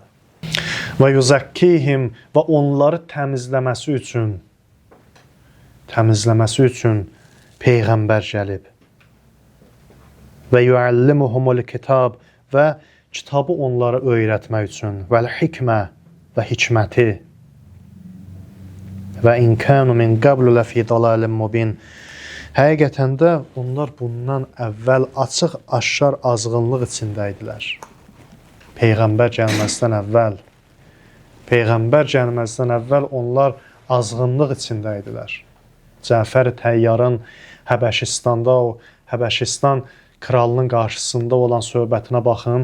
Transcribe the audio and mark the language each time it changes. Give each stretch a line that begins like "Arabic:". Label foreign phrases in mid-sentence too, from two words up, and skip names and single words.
Arabic: ويزكيهم,
Azerbaijani: və onları təmizləməsi üçün peyğəmbər gəlib.
Arabic: ويعلمهم الكتاب,
Azerbaijani: və kitabı onlara öyrətmək üçün,
Arabic: والحكمة,
Azerbaijani: və hikməti.
Arabic: وإن كانوا من قبل لفي ضلال مبين.
Azerbaijani: Həqiqətən də onlar bundan əvvəl açıq aşkar azğınlıq içində idilər. Peyğəmbər gəlməzdən əvvəl onlar azğınlıq içində idilər. Cəfər Təyyarın Həbəşistan kralının qarşısında olan söhbətinə baxın.